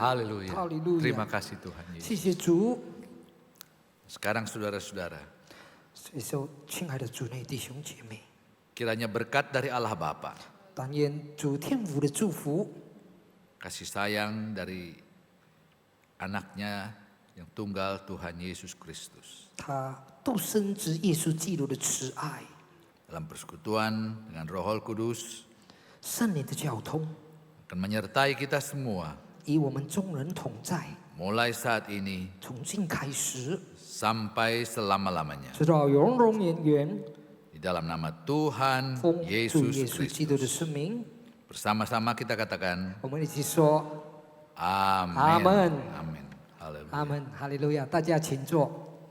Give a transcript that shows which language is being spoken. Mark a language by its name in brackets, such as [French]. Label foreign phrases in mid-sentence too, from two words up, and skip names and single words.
[Indonesian] Haleluya. [Chinese] 哈利路 [Indonesian] Terima [Chinese] 亚， [Indonesian] kasih Tuhan Yesus. [Chinese] 谢谢主。 [Indonesian] Sekarang saudara-saudara, [Chinese] 所以说，亲爱的主内弟兄姐妹， [Indonesian] kiranya berkat dari Allah Bapa, [Chinese] 但愿主天父的祝福， [Indonesian] kasih sayang dari anaknya yang tunggal Tuhan Yesus Kristus, [Chinese] 他独生子耶稣基督的慈爱， [Indonesian] dalam persekutuan dengan Roh Kudus [Chinese] 圣灵的交通， [Indonesian] akan menyertai kita semua [Chinese] 与我们众人同在， [Indonesian] mulai saat ini [Chinese] 从今开始， [Indonesian] sampai selama-lamanya. [Chinese] 直到永永远远。 [Indonesian] Di dalam nama Tuhan [Chinese] 奉主 [Indonesian] Yesus [Chinese] 耶稣基督 [Indonesian] Kristus. [Chinese] 的圣名， [Indonesian] Bersama-sama kita katakan [Chinese] 我们一起说 [Indonesian] Amin. [Chinese] Amin. [Indonesian] Amin. Haleluya. [Chinese] 阿门，哈利路亚！大家请坐。